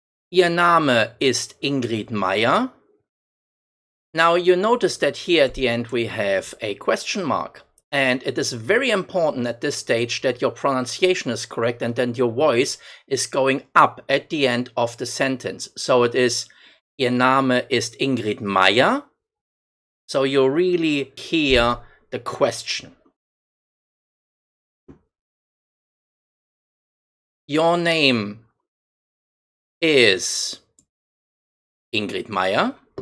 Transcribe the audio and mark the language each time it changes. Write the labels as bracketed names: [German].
[German] Ihr Name ist Ingrid Maier. [English] Now you notice that here at the end we have a question mark. And it is very important at this stage that your pronunciation is correct and then your voice is going up at the end of the sentence. So it is, [German] Ihr Name ist Ingrid Maier. [English] So you really hear the question. Your name is Ingrid Maier.